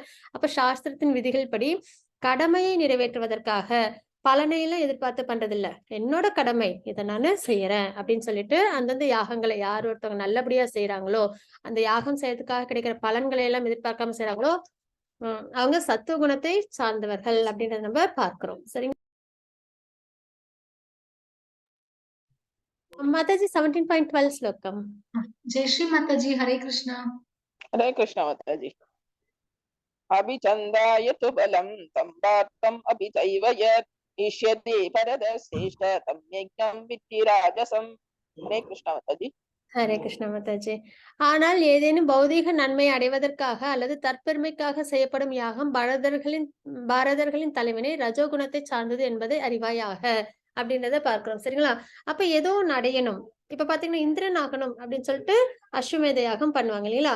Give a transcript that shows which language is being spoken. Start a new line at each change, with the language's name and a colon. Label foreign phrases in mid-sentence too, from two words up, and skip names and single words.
Tamil: அப்ப சாஸ்திரத்தின் விதிகள் படி கடமையை நிறைவேற்றுவதற்காக பலனையெல்லாம் எதிர்பார்த்து பண்றது இல்ல, என்னோட கடமை இதை நானு செய்யறேன் அப்படின்னு சொல்லிட்டு அந்தந்த யாகங்களை யார் ஒருத்தவங்க நல்லபடியா செய்யறாங்களோ, அந்த யாகம் செய்யறதுக்காக கிடைக்கிற பலன்களை எல்லாம் எதிர்பார்க்காம செய்யறாங்களோ அவங்க சத்துவ குணத்தை சார்ந்தவர்கள் அப்படின்றத நம்ம பார்க்கிறோம். சரிங்க மாதாஜி, 17.12 ஸ்லோகம். ஜெயஸ்ரீ மாதாஜி, ஹரே கிருஷ்ணா.
Hindi: हरे कृष्ण माता जी.
Sanskrit: अभिचंदाय तु बलं संपातम् अभिचैव यत् इष्यति परदश्रेष्ठ तं यज्ञं विद्धि राजसं.
Hindi: हरे कृष्ण माता जी.
Tamil: ஹரே கிருஷ்ண மாதாஜி. ஆனால் ஏதேனும் பௌதீக நன்மை அடைவதற்காக அல்லது தற்பெருமைக்காக செய்யப்படும் யாகம் பாரதர்களின் தலைவனை ரஜோகுணத்தை சார்ந்தது என்பதை அறிவாயாக அப்படின்றத பார்க்கிறோம். சரிங்களா? அப்ப ஏதோ ஒண்ணு அடையணும். இப்ப பாத்தீங்கன்னா இந்திரன் ஆகணும் அப்படின்னு சொல்லிட்டு அஸ்வமேத யாகம் பண்ணுவாங்க இல்லைங்களா?